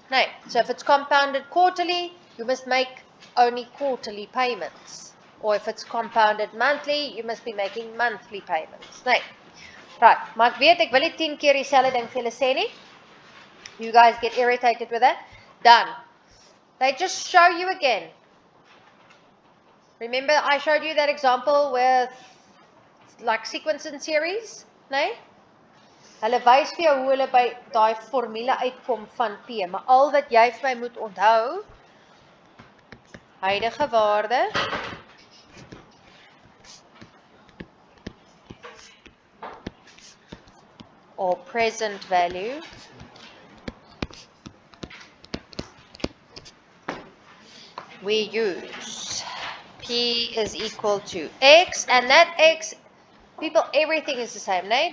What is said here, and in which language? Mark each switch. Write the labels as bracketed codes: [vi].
[en] Nee, so if it's compounded quarterly, you must make only quarterly payments. Or if it's compounded monthly, you must be making monthly payments. [af] Nee. Right, maar ek weet, ek wil nie 10 keer dieselfde ding vir julle sê nie. [en] You guys get irritated with that. Done. They just show you again. Remember I showed you that example with like sequence and series? [af] Nee? Hulle wys vir jou hoe hulle by daai formule uitkom van P, maar al wat jy vir my moet onthou, huidige waarde [en] or present value we use P is equal to X, and that X, people, everything is the same, [af] nee?